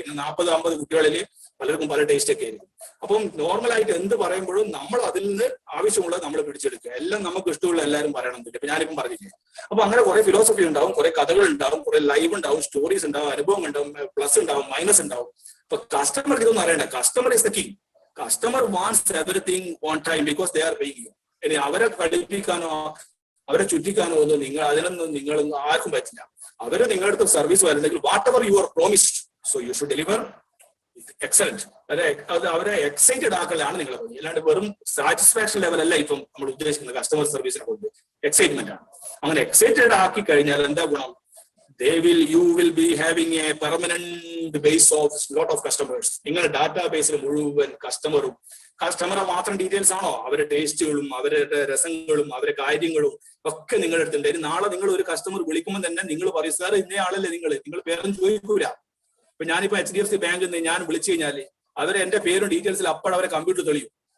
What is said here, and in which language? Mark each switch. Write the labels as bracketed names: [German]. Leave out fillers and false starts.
[Malayalam] ഇന്ന് 40-50 കുട്ടികളിൽ പലർക്കും പല ടേസ്റ്റ് ഒക്കെ ആയിരിക്കും. അപ്പം നോർമലായിട്ട് എന്ത് പറയുമ്പോഴും നമ്മൾ അതിൽ നിന്ന് ആവശ്യമുള്ളത് നമ്മൾ പിടിച്ചെടുക്കുക. എല്ലാം നമുക്ക് ഇഷ്ടമുള്ള എല്ലാവരും പറയണമെന്നില്ല. ഇപ്പൊ ഞാനിപ്പം പറഞ്ഞില്ലേ. അപ്പൊ അങ്ങനെ കുറെ ഫിലോസഫി ഉണ്ടാവും, കുറെ കഥകൾ ഉണ്ടാവും, കുറെ ലൈവ് ഉണ്ടാവും, സ്റ്റോറീസ് ഉണ്ടാവും, അനുഭവം ഉണ്ടാവും, പ്ലസ് ഉണ്ടാവും, മൈനസ് ഉണ്ടാവും. അപ്പൊ കസ്റ്റമർക്ക് ഇതൊന്നും അറിയണ്ട. [English] Customer is the king. Customer wants everything on time because they are paying you. [Malayalam] ഇനി അവരെ പഠിപ്പിക്കാനോ അവരെ ചുറ്റിക്കാനോ ഒന്നും അതിനൊന്നും നിങ്ങളൊന്നും ആർക്കും പറ്റില്ല. അവര് നിങ്ങളുടെ അടുത്ത് സർവീസ് വരുന്നെങ്കിൽ [English] Whatever you are promised, so you should deliver excellent. [Malayalam] അവരെ എക്സൈറ്റഡ് ആക്കലാണ് നിങ്ങളെ പണി. അല്ലാണ്ട് വെറും സാറ്റിസ്ഫാക്ഷൻ ലെവലല്ല ഇപ്പം നമ്മൾ ഉദ്ദേശിക്കുന്നത്. കസ്റ്റമർ സർവീസിനെ കൊണ്ട് എക്സൈറ്റ്മെന്റ് ആണ്. അങ്ങനെ എക്സൈറ്റഡ് ആക്കി കഴിഞ്ഞാൽ എന്താ ഗുണം? [English] you will be having a permanent base of lot of customers. [Malayalam] നിങ്ങളുടെ ഡാറ്റാ ബേസിൽ മുഴുവൻ കസ്റ്റമറെ മാത്രം ഡീറ്റെയിൽസ് ആണോ? അവരുടെ ടേസ്റ്റുകളും അവരുടെ രസങ്ങളും അവരുടെ കാര്യങ്ങളും ഒക്കെ നിങ്ങളുടെ അടുത്തുണ്ട്. ഇനി നാളെ നിങ്ങൾ ഒരു കസ്റ്റമർ വിളിക്കുമ്പോൾ തന്നെ നിങ്ങൾ പറയും, സാർ ഇന്നേ ആളല്ലേ നിങ്ങൾ പേരൊന്നും ചോദിക്കൂല. ഇപ്പൊ ഞാനിപ്പോ HDFC ബാങ്കിൽ നിന്ന് ഞാൻ വിളിച്ചു കഴിഞ്ഞാല് അവരെ എന്റെ പേരും ഡീറ്റെയിൽസിൽ അപ്പോൾ അവരെ കമ്പ്യൂട്ടർ തെളിയും.